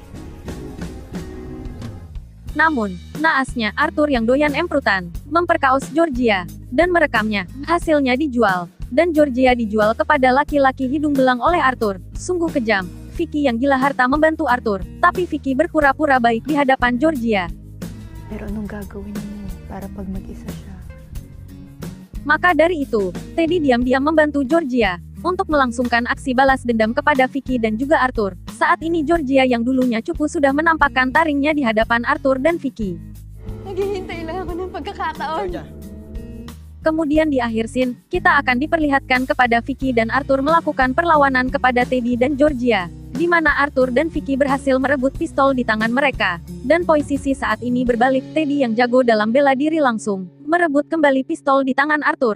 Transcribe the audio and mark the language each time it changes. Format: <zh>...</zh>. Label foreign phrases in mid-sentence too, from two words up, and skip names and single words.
<id>Namun, naasnya Arthur yang doyan emprutan, memperkaos Georgia, dan merekamnya. Hasilnya dijual, dan Georgia dijual kepada laki-laki hidung belang oleh Arthur. Sungguh kejam. Vicky yang gila harta membantu Arthur, tapi Vicky berpura-pura baik di hadapan Georgia.</id> <tl>Pero anong gagawin mo para pag mag-isa siya?</tl> <id>Maka dari itu, Teddy diam-diam membantu Georgia untuk melangsungkan aksi balas dendam kepada Vicky dan juga Arthur. Saat ini Georgia yang dulunya cupu sudah menampakkan taringnya di hadapan Arthur dan Vicky.</id> <tl>Naghihintay lang ako ng pagkakataon.</tl> <id>Kemudian di akhir scene, kita akan diperlihatkan kepada Vicky dan Arthur melakukan perlawanan kepada Teddy dan Georgia, di mana Arthur dan Vicky berhasil merebut pistol di tangan mereka. Dan posisi saat ini berbalik, Teddy yang jago dalam bela diri langsung merebut kembali pistol di tangan Arthur.</id>